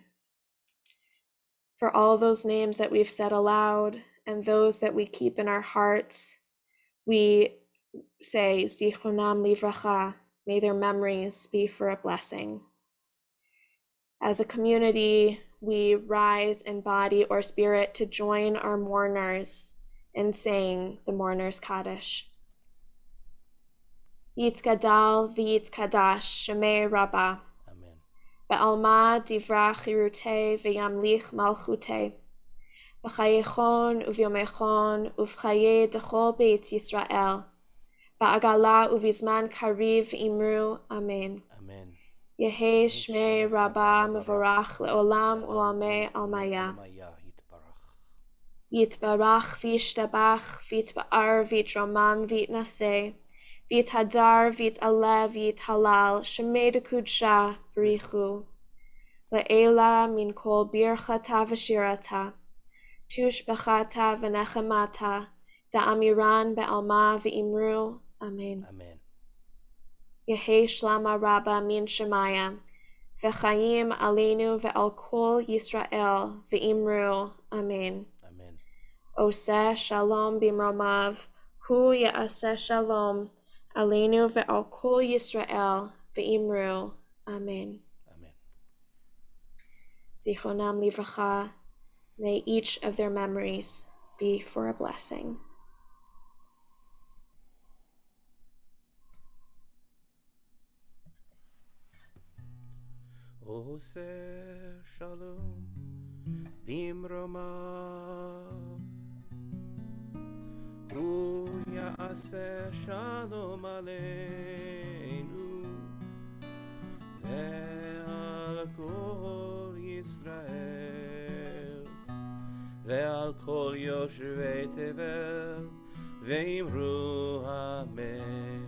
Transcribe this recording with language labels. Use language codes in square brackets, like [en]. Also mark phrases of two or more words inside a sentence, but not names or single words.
[en] For all those names that we've said aloud and those that we keep in our hearts, we say, [he] זכרונם לברכה, [en] may their memories be for a blessing. As a community, we rise in body or spirit to join our mourners in saying the Mourner's Kaddish. [arc] יתגדל ויתקדש שמיה רבא. בעלמא די ברא כרעותה וימליך מלכותה. בחייכון וביומיכון ובחיי דכל בית ישראל. בעגלא ובזמן קריב ואמרו. Amen. Amen. יהא שמיה רבא מברך לעלם ולעלמי עלמיא. יתברך וישתבח ויתפאר ויתרומם ויתנשא. ויתהדר ויתעלה ויתהלל שמיה דקודשא בריך הוא. לעלא מן כל ברכתא ושירתא. תשבחתא ונחמתא. דאמירן בעלמא ואמרו. אמן. Amen. יהא שלמא רבא מן שמיא. וחיים עלינו ועל כל ישראל ואמרו. Amen. Amen. [he] עושה שלום במרומיו. הוא יעשה שלום. עלינו ועל כל ישראל ואמרו. Amen. Amen. זכרונם לברכה. [en] May each of their memories be for a blessing. [he] עושה שלום במרומיו. הוא יעשה שלום עלינו ועל כל ישראל ועל כל יושבי תבל ואמרו אמן.